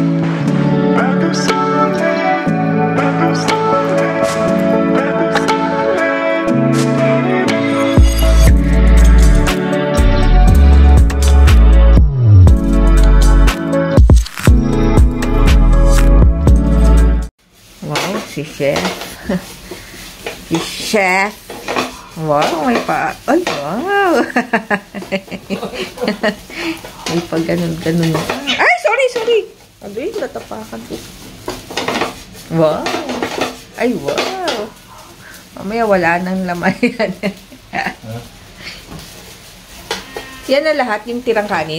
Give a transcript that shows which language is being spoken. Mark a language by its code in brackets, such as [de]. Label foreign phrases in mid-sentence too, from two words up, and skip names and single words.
[fr] Pas de soleil, pas de soleil, pas de soleil, dans les bras. [tl] Wow, si Chef. Si Chef. Wow, may pa... Ay, wow. May pa ganun-ganun. Ay, sorry. Adoy, natapakan ko. Wow. Ay, wow. Mamaya wala nang laman yan. Yan na lahat, yung tirang kanin?